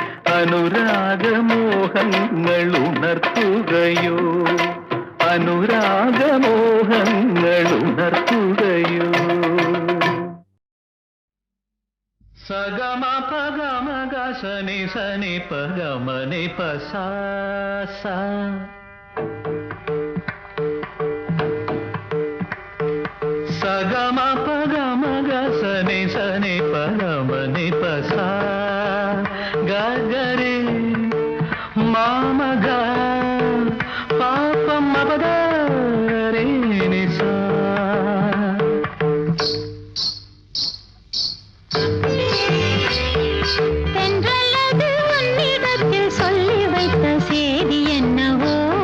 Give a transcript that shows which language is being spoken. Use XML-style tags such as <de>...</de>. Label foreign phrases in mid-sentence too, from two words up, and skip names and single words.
<ml>അനുരാഗമോഹങ്ങൾ ഉണർത്തുകയോ അനുരാഗമോഹങ്ങൾ ഉണർത്തുകയോ സഗമ പഗമ ഗസനി സനി പഗമനി പസാസ సగమ పగమ గసని సని పగమని పసా గగరే మామగ పాపం మపదరే నిసా</ml> <ta>தென்றலது உன்னிடத்தில் சொல்லி வைத்த செய்தி என்னவோ</ta>